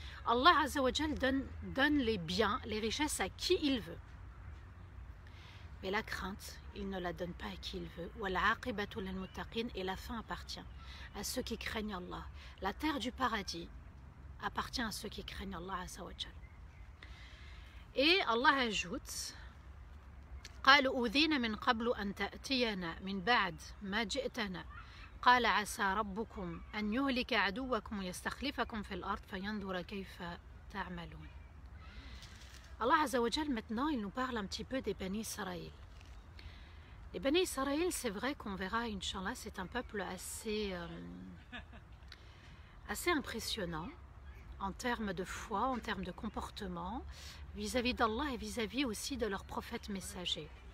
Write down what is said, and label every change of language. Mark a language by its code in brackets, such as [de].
[fr] Allah Azza wa Jal donne les biens, les richesses à qui il veut. Mais la crainte, il ne la donne pas à qui il veut. Et la fin appartient à ceux qui craignent Allah. La terre du paradis appartient à ceux qui craignent Allah Azza wa Jal. Et Allah ajoute [ar] قالوا أوذينا من قبل أن تأتينا من بعد ما جئتنا قال عسى ربكم أن يهلك عدوكم ويستخلفكم في الأرض فينظر كيف تعملون. [fr] Allah Azza wa Jal maintenant il nous parle un petit peu des Bani Israël. Les Bani Israël, c'est vrai qu'on verra, Inch'Allah, c'est un peuple assez impressionnant en termes de foi, en termes de comportement, vis-à-vis d'Allah et vis-à-vis aussi de leurs prophètes messagers.